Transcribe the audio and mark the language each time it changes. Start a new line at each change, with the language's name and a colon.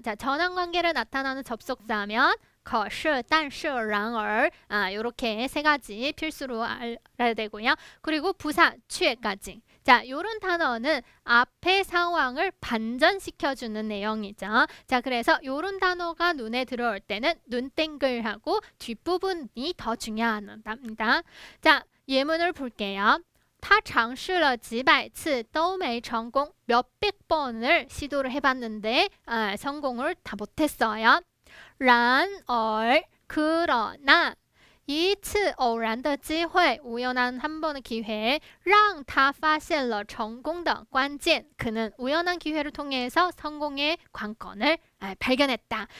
Korean: 자, 전환관계를 나타나는 접속사면 可是,但是,然而 이렇게 세 가지 필수로 알아야 되고요. 그리고 부사, 却까지. 자, 요런 단어는 앞의 상황을 반전시켜주는 내용이죠. 자, 그래서 요런 단어가 눈에 들어올 때는 눈땡글하고 뒷부분이 더 중요합니다. 자, 예문을 볼게요.
Chinese: 他尝试了几百次都没成功.
Korean: 몇백 번을 시도를 해봤는데 성공을 다 못했어요.
Chinese: 然而
Korean: 그러나
Chinese: 一次偶然的机会
Korean: 우연한 한 번의 기회
Chinese: 让他发现了成功的关键
Korean: 그는 우연한 기회를 통해서 성공의 관건을 발견했다.